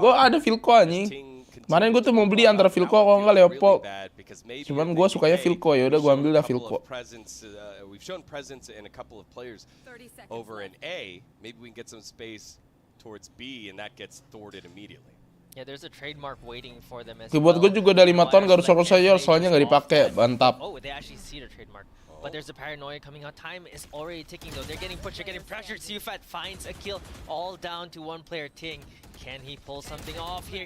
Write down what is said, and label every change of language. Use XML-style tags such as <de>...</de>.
<id>Gue ada Vilco anjing. Kemarin gue tuh mau beli antara Vilco kalau nggak Leopold. Cuman gue sukanya Vilco, ya udah gue ambil dah Vilco.</id> <en>We've shown presence in a couple of players over in A. Maybe we can get some space towards B and that gets thwarted immediately. Yeah, there's a trademark waiting for them as</en> <id>Keyboard gue juga udah 5 tahun gak rusak saya, soalnya nggak dipakai, mantap.</id> <en>Oh, they actually see the trademark. But there's a paranoia coming out. Time is already ticking though. They're getting pushed, they're getting pressured. Sufat finds a kill, all down to one player. Ting, can he pull something off here?</en>